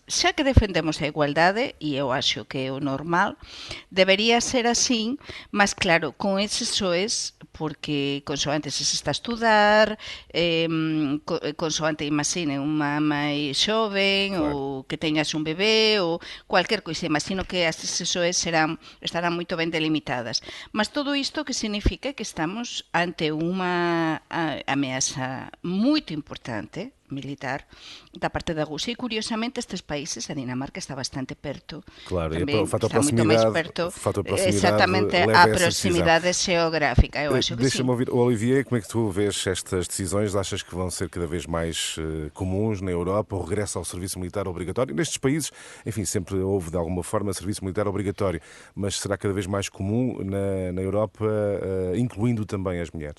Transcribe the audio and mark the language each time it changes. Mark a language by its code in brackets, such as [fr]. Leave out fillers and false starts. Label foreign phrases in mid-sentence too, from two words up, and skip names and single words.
[gl] Xa que defendemos a igualdade, e eu acho que é o normal, debería ser así, mas claro, con eses soes, porque consoante se está a estudar, consoante imagine unha mãe xoven, ou que teñas un bebé, ou cualquier coisa, imagino que as soes estarán moito ben delimitadas. Mas todo isto que significa que estamos ante unha ameaza moito importante, militar, da parte da Rússia, e curiosamente estes países, [pt] a Dinamarca está bastante perto. Claro, também, e o fator está muito mais perto, exatamente, a proximidade xeográfica, eu acho que sim. Deixa-me ouvir, Olivier, como é que tu vês estas decisões? Achas que vão ser cada vez mais comuns na Europa, o regresso ao serviço militar obrigatório? Nestes países, enfim, sempre houve de alguma forma serviço militar obrigatório, mas será cada vez mais comum na Europa, incluindo também as mulheres?